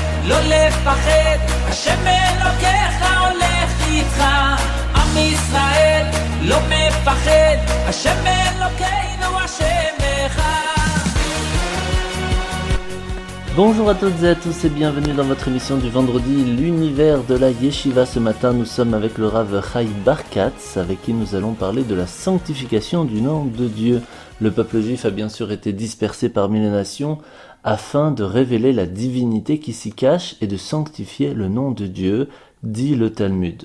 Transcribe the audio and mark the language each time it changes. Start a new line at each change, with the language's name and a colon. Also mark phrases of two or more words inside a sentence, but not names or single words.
Hebrew: לא לפחד, השם אלוקיך הולך איתך. עם ישראל לא מפחד, השם אלוקינו השם אחד.
French: Bonjour à toutes et à tous et bienvenue dans votre émission du vendredi, l'univers de la Yeshiva. Ce matin, nous sommes avec le Rav Chaim Barkatz, avec qui nous allons parler de la sanctification du nom de Dieu. Le peuple juif a bien sûr été dispersé parmi les nations afin de révéler la divinité qui s'y cache et de sanctifier le nom de Dieu, dit le Talmud.